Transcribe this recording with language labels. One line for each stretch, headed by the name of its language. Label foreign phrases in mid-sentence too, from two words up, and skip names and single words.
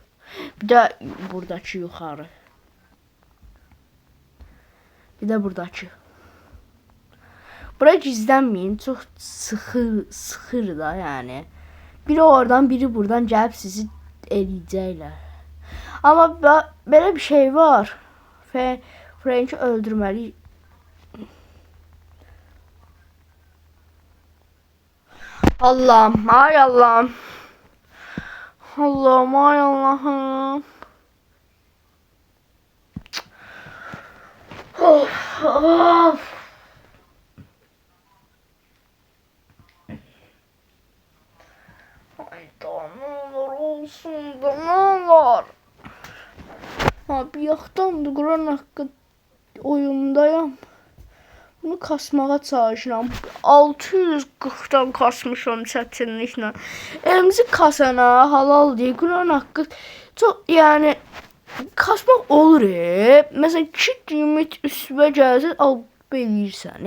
Azerbaijani: Bir də buradakı yuxarı. Bir də buradakı. Bura gizlənməyin. Çox sıxır da yəni. Biri oradan, biri buradan gəlib sizi eləyəcəklər. Amma belə bir şey var. Frenki öldürməliyik. Allah'ım, ay Allah'ım. Allah'ım, ay Allah'ım. Of, of.
Turkish: Hayda, ne olur olsun da ne olur.
Azerbaijani: Abi yaxdandır, Quran haqqı oyundayam. Bunu kasmağa çalışıram. 640'dan kasmışam çətinliklə. Elimizi kasana halal deyə Quran haqqı çox yəni kasmaq olur. Məsələn 2 limit üstüvə gəlsə al eləyir səni.